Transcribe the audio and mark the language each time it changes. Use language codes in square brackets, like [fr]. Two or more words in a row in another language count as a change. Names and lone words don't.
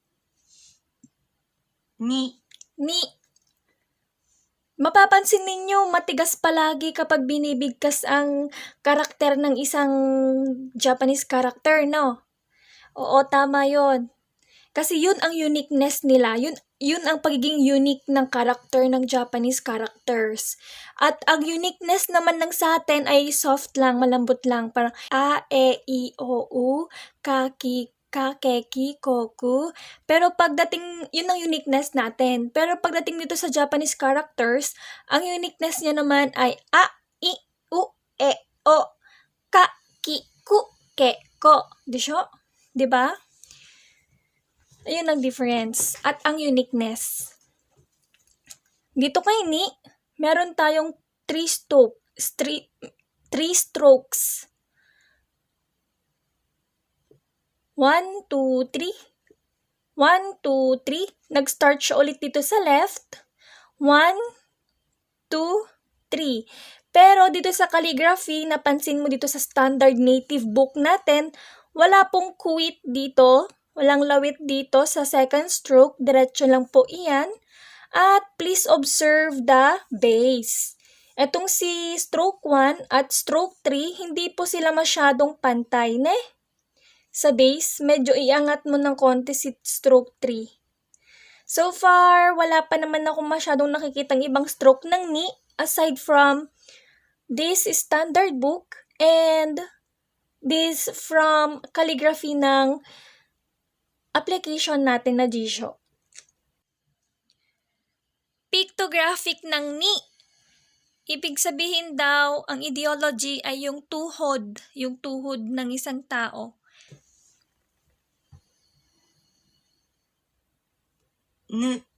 [tl] Mapapansin ninyo, matigas palagi kapag binibigkas ang karakter ng isang [en] Japanese character, [tl] no? Oo, tama yon. Kasi yun ang uniqueness nila. Yun ang pagiging unique ng character ng [en] Japanese characters. [tl] At ang uniqueness naman ng sa atin ay soft lang, malambot lang. Parang a, e, i, o, u, ka, ki, kakeki, koku. Pero pagdating, yun ang uniqueness natin. Pero pagdating dito sa [en] Japanese characters, [tl] ang uniqueness niya naman ay [ja] a, i, u, e, o, ka, ki, ku, ke, ko. [tl] Diba? Ayun ang difference at ang uniqueness. Dito kay Ni, meron tayong 3 strokes. 1, 2, 3. 1, 2, 3. Nag-start siya ulit dito sa left. 1, 2, 3. Pero dito sa calligraphy, napansin mo dito sa [en] standard native book [tl] natin, wala pong quit dito. Walang lawit dito sa second stroke. Diretso lang po iyan. At [en] please observe the base. [tl] Etong si stroke 1 at stroke 3, hindi po sila masyadong pantay, ne? Sa base, medyo iangat mo ng konti si stroke 3. [en] So far, [tl] wala pa naman ako masyadong nakikitang ibang stroke ng Ni [en] aside from this standard book and this from calligraphy [tl] ng application natin na Jisho. Pictographic ng Ni. Ibig sabihin daw, ang ideology ay yung tuhod ng isang tao. Nu.